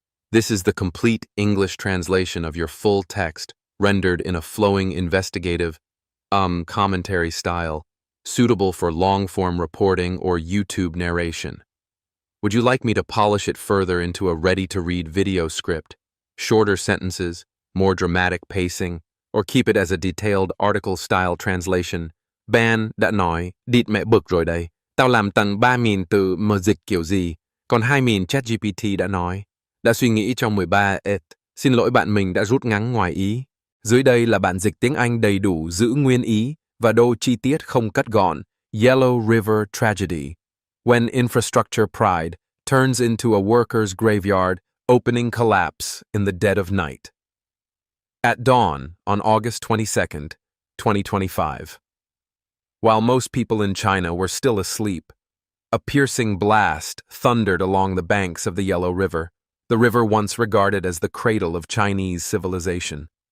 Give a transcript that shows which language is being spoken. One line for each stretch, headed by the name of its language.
English: This is the complete English translation of your full text, rendered in a flowing investigative, commentary style, suitable for long-form reporting or YouTube narration. Would you like me to polish it further into a ready-to-read video script, shorter sentences, more dramatic pacing, or keep it as a detailed article-style translation?
Vietnamese: Ban đã nói, địt mẹ bực rồi đây, tao làm tận 3.000 từ mà dịch kiểu gì, còn 2.000 ChatGPT đã nói, đã suy nghĩ trong 13 xin lỗi bạn mình đã rút ngắn ngoài ý. Dưới đây là bản dịch tiếng Anh đầy đủ giữ nguyên ý và đôi chi tiết không cắt gọn.
English: Yellow River Tragedy. When infrastructure pride turns into a worker's graveyard, opening collapse in the dead of night. At dawn on August 22nd, 2025. While most people in China were still asleep, a piercing blast thundered along the banks of the Yellow River, the river once regarded as the cradle of Chinese civilization.